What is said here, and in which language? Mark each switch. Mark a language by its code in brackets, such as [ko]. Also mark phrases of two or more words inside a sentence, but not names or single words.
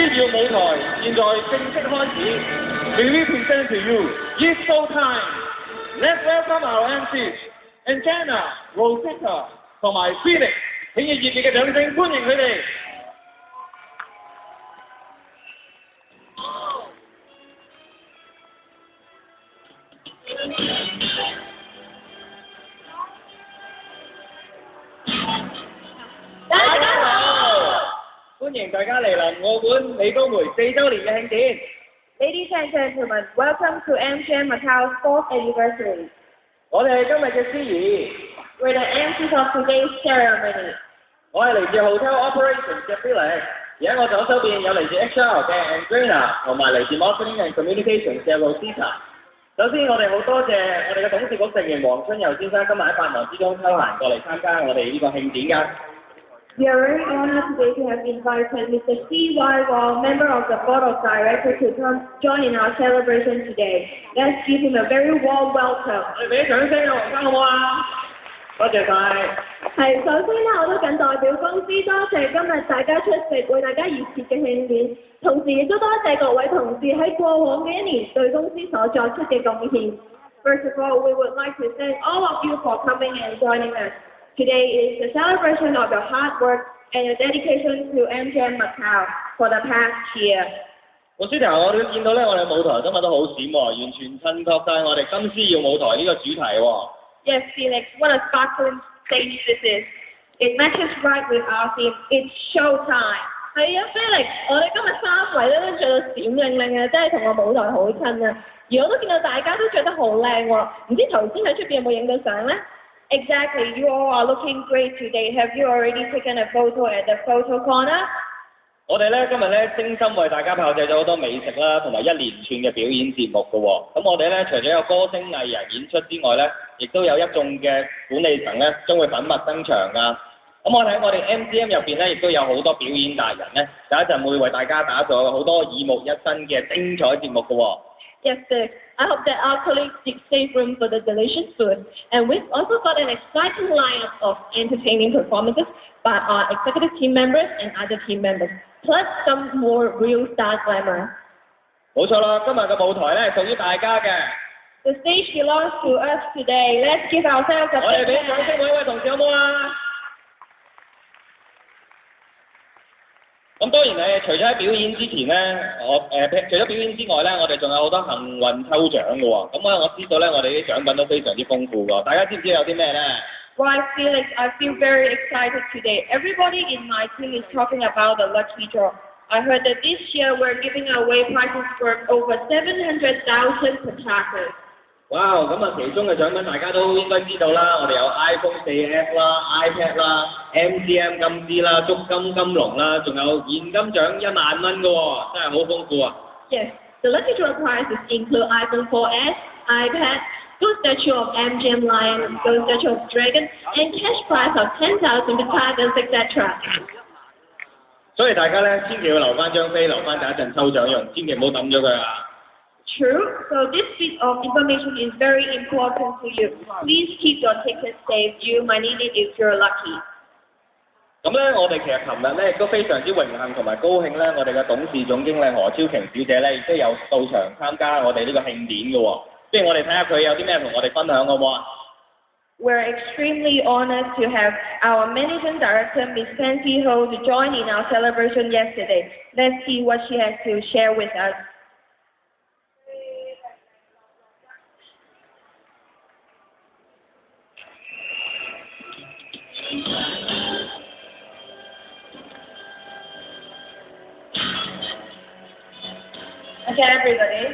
[yue] 舞台現在正式開始。 [en] May we present to you It's Show Time. Let's welcome our MCs [yue] Antenna, Rosita 同埋 Felix， 請以熱烈嘅掌聲歡迎佢哋。大家好，歡迎大家嚟臨澳門美高梅4週年嘅慶典。 [en] Ladies and gentlemen, welcome to MGM Macau's 4th anniversary. [yue] 我哋係今日嘅司儀。 [en] We're the MCs of today's ceremony. [yue] 我係嚟自 [en] Hotel Operations [yue] 嘅 Felix， 而喺我左手邊有嚟自 HR 嘅 Andrea 同埋嚟自 [en] Marketing and Communications [yue] 嘅 Rosita。首先，我哋好多謝我哋嘅董事局成員黃春佑先生今日喺百忙之中抽閒過嚟參加我哋呢個慶典㗎。 [en] We are very honored today to have invited Mr. C.Y. Wong, member of the Board of Directors, to come join in our celebration today. Let's give him a very warm welcome. [yue] 我哋俾啲掌聲啊，黃生好唔好啊？多謝晒。係，首先咧，我都謹代表公司多謝今日大家出席，為大家熱切嘅慶典，同時亦都多謝各位同事喺過往嘅一年對公司所作出嘅貢獻。 [en] First of all, we would like to thank all of you for coming and joining us. Today is the celebration of your hard work and your dedication to MGM Macau for the past year. [yue] 我書頭我哋見到咧，我哋舞台今日都好閃喎，完全襯托晒我哋金獅耀舞台呢個主題喎。 [en] Yes, Felix, what a sparkling stage this is. It matches right with our theme. It's show time. [yue] 係啊 ，Felix， 我哋今日3位咧都着到閃靈靈嘅，真係同個舞台好襯啊！而我都見到大家都着得好靚喎，唔知頭先喺出邊有冇影到相咧？ [en] Exactly, you all are looking great today. Have you already taken a photo at the photo corner? [yue] 我哋咧今日咧精心為大家炮製咗好多美食啦，同埋一連串嘅表演節目嘅喎。咁我哋咧除咗有歌星藝人演出之外咧，亦都有一眾嘅管理層咧將會粉墨登場㗎。咁我哋喺我哋 MGM 入邊咧，亦都有好多表演達人咧，有一陣會為大家打造好多耳目一新嘅精彩節目嘅喎。 [en] Yes, sir. I hope that our colleagues save room for the delicious food. And we've also got an exciting lineup of entertaining performances by our executive team members and other team members, plus some more real star glamour. [yue] 冇錯啦，今日嘅舞台咧係屬於大家嘅。 [en] The stage belongs to us today. Let's give ourselves a big hand. [yue] 我哋俾掌聲每一位同事好唔好啊？咁當然誒，除咗喺表演之前咧，除咗表演之外咧，我哋仲有好多幸運抽獎嘅喎。咁我知道咧，我哋啲獎品都非常之豐富㗎。大家知唔知有啲咩咧？ [en] Right, Felix, I feel very excited today. Everybody in my team is talking about the lucky draw. I heard that this year we're giving away prizes worth over 700,000 petakas. [yue] 哇！咁啊，其中嘅獎品大家都應該知道啦，我哋有 iPhone 4S 啦、iPad 啦、MGM 金獅啦、足金金龍啦，仲有現金獎1萬蚊嘅喎，真係好豐富啊 [en] Yes, the lucky draw prizes include iPhone 4S, iPad, gold statue of MGM Lion, gold statue of Dragon, and cash prize of 10,000 petakas, etc. [yue] 所以大家咧千祈要留翻張飛，留翻第一陣抽獎用，千祈唔好抌咗佢啊！ [en] True. So this bit of information is very important to you. Please keep your tickets safe. You might need it if you're lucky. [yue] 咁咧，我哋其實琴日咧亦都非常之榮幸同埋高興咧，我哋嘅董事總經理何超瓊小姐咧亦都有到場參加我哋呢個慶典嘅喎。不如我哋睇下佢有啲咩同我哋分享好唔好啊？ [en] We're extremely honored to have our Managing Director, Ms. Fancy Ho, to join in our celebration yesterday. Let's see what she has to share with us. Okay, everybody.